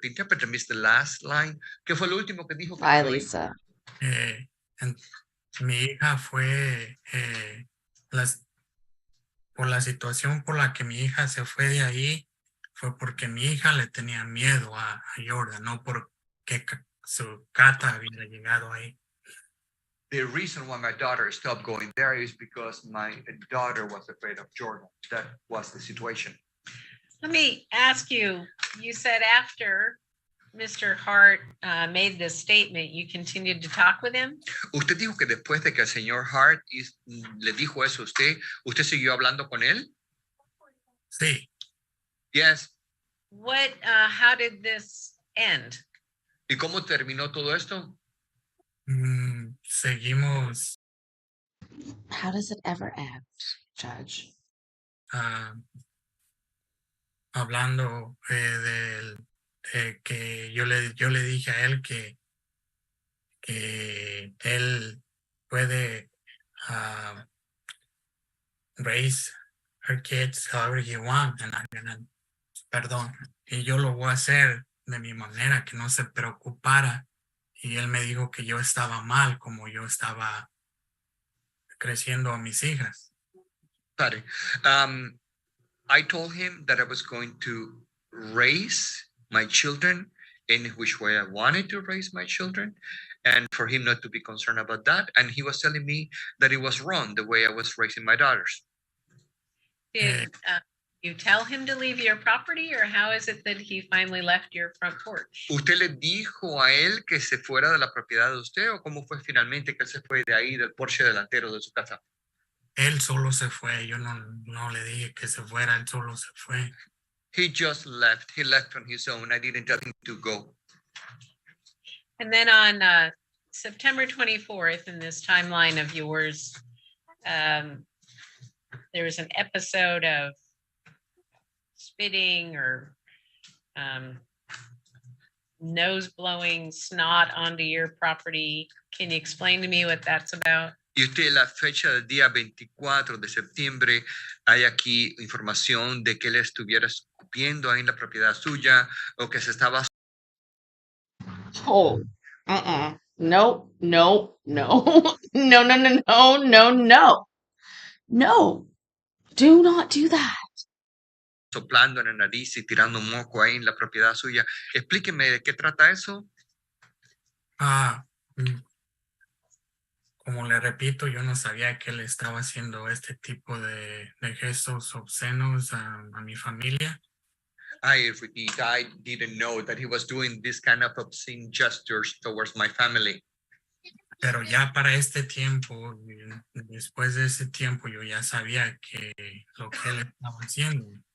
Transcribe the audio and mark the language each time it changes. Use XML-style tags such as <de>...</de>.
<en>The interpreter missed the last line.</en> <es>¿Qué fue lo último que dijo?</es> <en>Bye, Lisa.</en> <es>Mi hija fue por la situación por la que mi hija se fue de ahí, fue porque mi hija le tenía miedo a Jordan, no porque su Cata había llegado ahí.</es> <en>The reason why my daughter stopped going there is because my daughter was afraid of Jordan. That was the situation. Let me ask you, you said after Mr. Hart made this statement, you continued to talk with him?</en> <es>Usted dijo que después de que el señor Hart le dijo eso a usted, ¿usted siguió hablando con él? Sí.</es> <en>Yes. What, how did this end?</en> <es>¿Y cómo terminó todo esto? Seguimos.</es> <en>How does it ever end, Judge?</en> <es>Hablando de que yo le dije a él que él puede</es> <en>raise her kids however he wants,</en> <es>perdón, y yo lo voy a hacer de mi manera, que no se preocupara. Y él me dijo que yo estaba mal, como yo estaba creciendo a mis hijas.</es> <en>Sorry. I told him that I was going to raise my children in which way I wanted to raise my children, and for him not to be concerned about that. And he was telling me that it was wrong the way I was raising my daughters. Did you tell him to leave your property, or how is it that he finally left your front porch?</en> <es>¿Usted le dijo a él que se fuera de la propiedad de usted, o cómo fue finalmente que él se fue de ahí, del porche delantero de su casa? Él solo se fue, yo no le dije que se fuera, él solo se fue.</es> <en>He just left. He left on his own. I didn't tell him to go. And then on September 24th, in this timeline of yours, there was an episode of spitting or nose blowing snot onto your property. Can you explain to me what that's about?</en> <es>Y usted, la fecha del día 24 de septiembre, hay aquí información de que él estuviera escupiendo ahí en la propiedad suya o que se estaba.</es> <en>Oh, no, no, no, no, no, no, no, no, no. No, do not do that.</en> <es>Soplando en la nariz y tirando moco ahí en la propiedad suya. Explíqueme de qué trata eso. Como le repito, yo no sabía que él estaba haciendo este tipo de gestos obscenos a mi familia.</es> <en>I repeat, I didn't know that he was doing this kind of obscene gestures towards my family.</en> <es>Pero ya para este tiempo, después de ese tiempo, yo ya sabía que lo que él estaba haciendo.</es>